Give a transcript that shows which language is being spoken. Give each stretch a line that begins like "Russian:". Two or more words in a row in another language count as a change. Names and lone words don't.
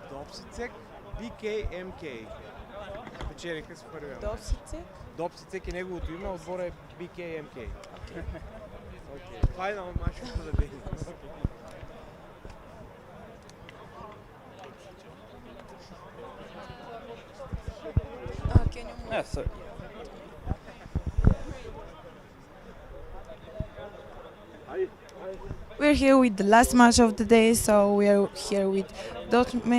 Bulgarian: Допсицек BKMK. Печелиха с първия. Допсицек? Допсицек е неговото име, отбора е BKMK. Това е на мачовете да видим.
English: Yeah, so We're here with the last match of the day, so we are here with Dortmund.